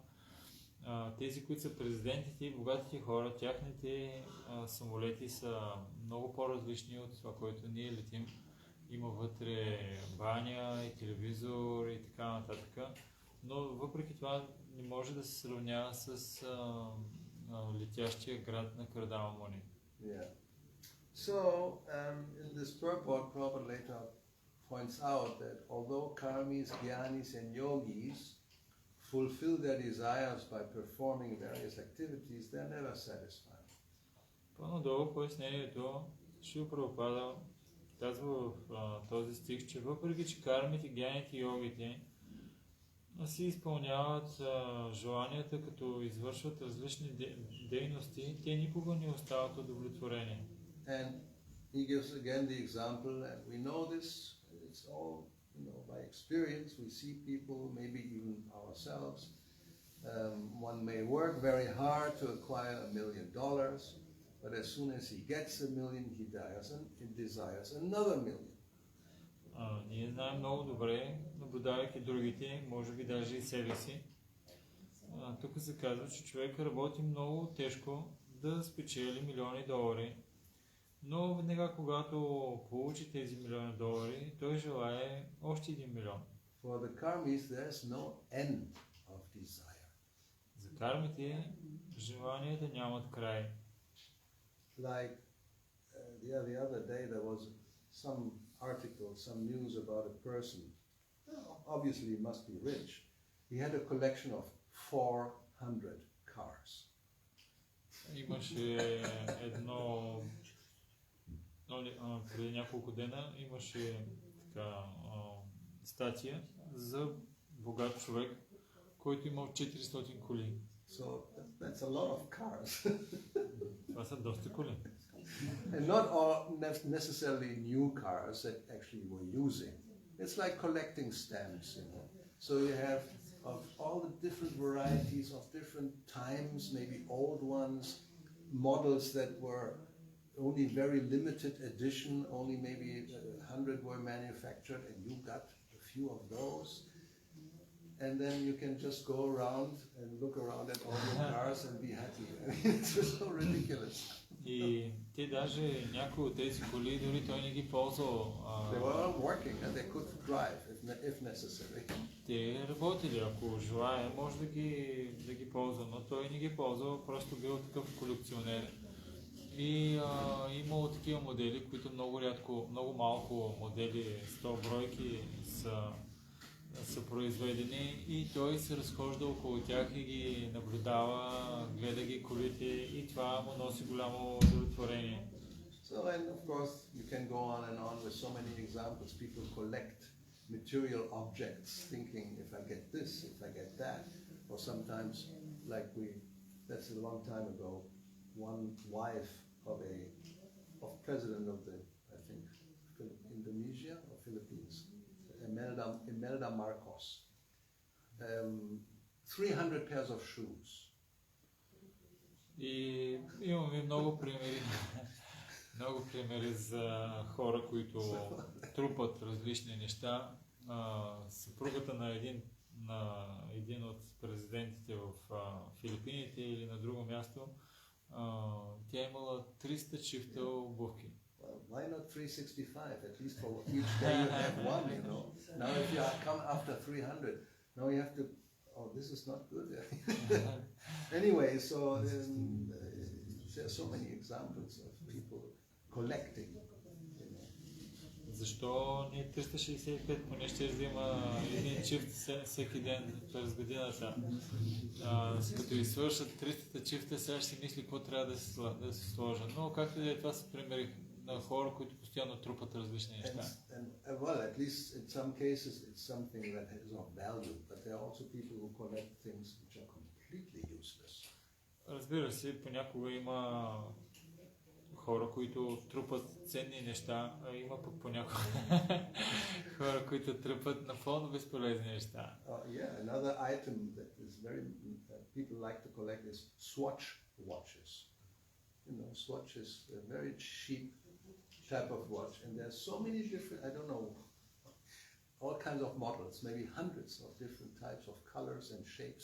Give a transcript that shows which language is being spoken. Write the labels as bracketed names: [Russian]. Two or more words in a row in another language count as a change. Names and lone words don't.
[Bulgarian] Тези, които са президентите и богатите хора, тяхните самолети са много по-различни от това, което ние летим. Има вътре баня и телевизор и така нататък. Но въпреки това не може да се сравнява с летящия град на Кардама Муни. [English] Yeah. So, in this purport, Prabhupada later points out that although karmis, jnanis and yogis fulfill their desires by performing various activities, they are never satisfied. [Bulgarian] По-надолу пояснението Шрила Прабхупада казва в този стих, че въпреки че кармите, гяните и йогите си изпълняват желанията, като извършват различни дейности, те никога не остават удовлетворени. [English] And he gives again the example, and we know this, it's all by experience. We see people, maybe even ourselves. One may work very hard to acquire $1 million, but as soon as he gets $1 million, he desires another $1 million. [Bulgarian] Ние знаем много добре, наблюдавайки другите, може би даже и себе си. Тук се казва, че човек работи много тежко да спечели милиони долари, но веднага когато получи тези милиони долари, той желае още 1 милион. [English] For the karmis, there's no end of desire. [Bulgarian] За кармите желанията нямат край. [English] Like the other day, there was some article, some news about a person. Obviously, he must be rich. He had a collection of 400 cars. [Bulgarian] Имаше преди няколко дена имаше статия за богат човек, който имал 400 коли. [English] So that's a lot of cars. [Bulgarian] Това са доста коли. [English] And not all necessarily new cars that actually we're using. It's like collecting stamps, So you have of all the different varieties of different times, maybe old ones, models that were only very limited edition, only maybe 100 were manufactured, and you got a few of those. And then you can just go around and look around at all your cars and be happy. I mean, it's just so ridiculous. [Bulgarian] И те даже някои от тези коли дори той не ги ползвал. [English] They were working and they could drive if necessary. [Bulgarian] Те работили, ако желая, може да ги ползва, но той не ги ползвал, просто бил такъв колекционер. И имало такива модели, които много малко модели, 100 бройки са произведени и той се разхожда около тях и ги наблюдава, гледа ги колите и това му носи голямо удовлетворение. [English] So and of course you can go on with so many examples. People collect material objects thinking if I get this, if I get that. Or sometimes that's a long time ago, one wife of president of I think Indonesia or Philippines, Imelda Marcos, 300 pairs of shoes. [Bulgarian] И имаме много примери за хора, които трупат различни неща. Съпругата на един на един от президентите в Филипините или на друго място, тя е имала 300 чифта обувки. [English] Well, why not 365? At least for each day you have one, you know. Now if you come after 300, now you have to, oh, this is not good. Anyway, so there are so many examples of people collecting. [Bulgarian] Защо не 365, поне ще взима един чифт всеки ден през годината. Като извършат 300 чифта, сега ще си мисли какво трябва да се сложа. Но както да е, това са примери на хора, които постоянно трупат различни неща. [English] Well, at least in some cases it's something that is of value, but there are also people who collect things which are completely useless. [Bulgarian] Разбира се, понякога има хора, които трупат ценни неща, а има пък понякога хора, които трупат напълно безполезни неща. [English] Yeah, another item that is very people like to collect is Swatch watches. You know, Swatch is a very cheap type of watch, and there are so many different, I don't know, all kinds of models, maybe hundreds of different types of colors and shapes.